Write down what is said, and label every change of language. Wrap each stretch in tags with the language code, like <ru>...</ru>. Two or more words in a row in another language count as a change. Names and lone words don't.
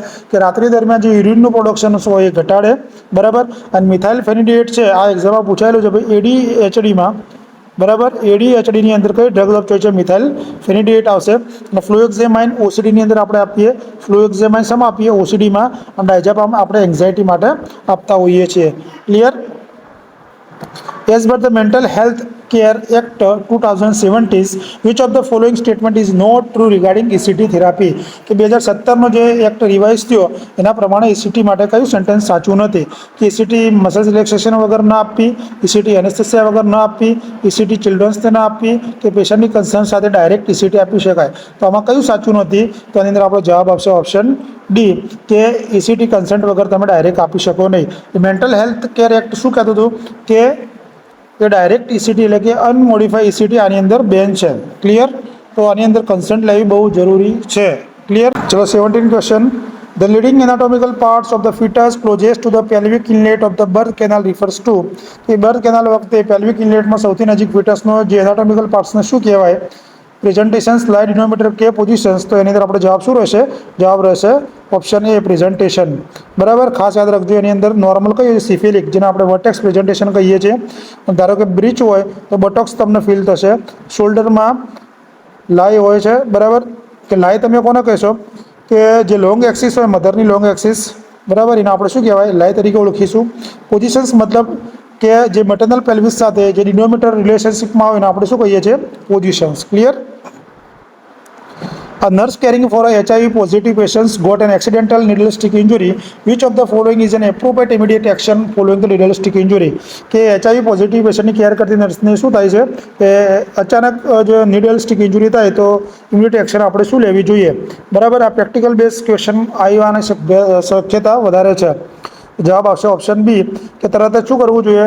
<gu>કે રાત્રિ દરમિયાન જે</gu> <en>urine production</en> <gu>હોય એ ઘટાડે. બરાબર, અને મિથાઇલફેનિડેટ છે, આ એક્ઝામમાં પૂછાયેલું છે ભાઈ એડીએચડીમાં. બરાબર, એડીએચડીની અંદર કઈ ડ્રગ લખતો છે? મિથાઇલફેનિડેટ આવશે. અને ફ્લોએક્ઝેમાઇન ઓસીડીની અંદર આપણે આપીએ. ફ્લોએક્ઝેમાઇન શેમાં આપીએ? ઓસીડીમાં. અને ડાયઝેપામ આપણે એન્ઝાઇટી માટે આપતા હોઈએ છીએ. ક્લિયર?</gu> <en>As per the Mental Health Care Act 2017, which of the following statement is not true regarding ECT therapy?</en> <gu>કે 2017નો જે એક્ટ રિવાઇઝ થયો એના પ્રમાણે ECT માટે કયું સેન્ટેન્સ સાચું નથી? કે</gu> <en>ECT muscles relaxation</en> <gu>વગર ના આપવી,</gu> <en>ECT anesthesia</en> <gu>વગર ના આપવી,</gu> <en>ECT childrens</en> <gu>ના આપવી, કે</gu> <en>patient concern</en> <gu>સાથે</gu> <en>direct ECT</en> <gu>આપી શકાય? તો આમાં કયું સાચું નથી? તો આની અંદર આપણો જવાબ આવશે</gu> <en>option D,</en> <gu>કે</gu> <en>ECT consent</en> <gu>વગર તમે ડાયરેક્ટ આપી શકો નહીં. મેન્ટલ હેલ્થ કેર એક્ટ શું કહેતું હતું કે</gu> <en>direct ECT</en> <gu>એટલે કે</gu> <en>unmodify ECT</en> <gu>આની અંદર બેન છે. ક્લિયર? તો આની અંદર કન્સન્ટ લેવી બહુ જરૂરી છે. ક્લિયર? ચલો 17 ક્વેશ્ચન.</gu> <en>The leading anatomical parts of the fetus closest to the pelvic inlet of the birth canal refers to.</en> <gu>કે</gu> <en>birth canal</en> <gu>વખતે</gu> <en>pelvic inlet</en> <gu>સૌથી નજીક ફિટસનો જે</gu> <en>anatomical parts</en> <gu>શું કહેવાય?</gu> <en>presentation, slide, denominator કે પોઝિશન્સ?</en> <gu>તો એની અંદર આપણો જવાબ શું રહેશે? જવાબ રહેશે</gu> <en>option A, presentation.</en> <gu>બરાબર, ખાસ યાદ રાખજો એની અંદર નોર્મલ કઈ હોય? સિફિલિક, જેને આપણે</gu> <en>vertex presentation</en> <gu>કહીએ છીએ. ધારો કે બ્રીચ હોય તો બટોક્સ તમને ફીલ થશે. શોલ્ડરમાં લાઈ હોય છે. બરાબર, કે લાઈ તમે કોને કહેશો? કે જે</gu> <en>long axis</en> <gu>હોય,</gu> <en>mother long axis,</en> <gu>બરાબર, એને આપણે શું કહેવાય? લાઈ તરીકે ઓળખીશું. પોઝિશન્સ મતલબ કે જે</gu> <en>maternal pelvis</en> <gu>સાથે જે</gu> <en>denominator relationship</en> <gu>હોય એને આપણે શું કહીએ છીએ?</gu> <en>positions. clear? A nurse caring for a HIV positive patient got an accidental needle stick injury. Which of the following is an appropriate immediate action following the needle stick injury?</en> <gu>કે</gu> <en>HIV positive patient care</en> <gu>કરતી નર્સને શું થાય છે કે અચાનક જો</gu> <en>needle stick injury</en> <gu>થાય તો</gu> <en>immediate action</en> <gu>આપણે શું લેવી જોઈએ? બરાબર, આ</gu> <en>practical base question</en> <gu>આવવાની શક્યતા વધારે છે. જવાબ આવશે</gu> <en>option B,</en> <gu>કે તરત જ શું કરવું જોઈએ?</gu>